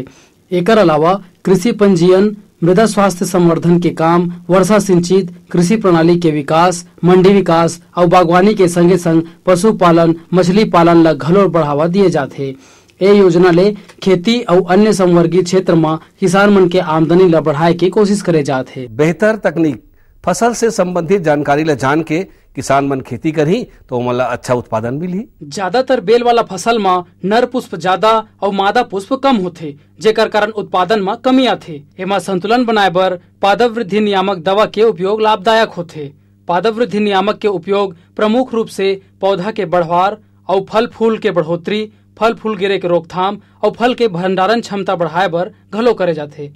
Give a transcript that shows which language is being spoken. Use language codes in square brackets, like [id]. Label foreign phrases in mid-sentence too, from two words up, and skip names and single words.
[hne] एकर अलावा कृषि पंजीयन, मृदा स्वास्थ्य संवर्धन के काम, वर्षा सिंचित कृषि प्रणाली के विकास, मंडी विकास और बागवानी के संगे संग पशुपालन, मछली पालन ला घलो बढ़ावा दिए जाते। ये योजना ले खेती और अन्य संवर्गीय क्षेत्र में किसान मन के आमदनी ला बढ़ाए के कोशिश करे जाते। बेहतर तकनीक, फसल से संबंधित जानकारी ला जान के किसान मन खेती करही तो मला अच्छा उत्पादन मिली। ज्यादातर बेल वाला फसल में नर पुष्प ज्यादा और मादा पुष्प कम होते, जेकर कारण उत्पादन में कमी आथे। एमा संतुलन बनाए बर पादप वृद्धि नियामक दवा के उपयोग लाभदायक होते। पादप वृद्धि नियामक के उपयोग प्रमुख रूप से पौधा के बढ़वार और फल फूल के बढ़ोतरी, फल फूल गिरे के रोकथाम और फल के भंडारण क्षमता बढ़ाए बर घलो करे जाते।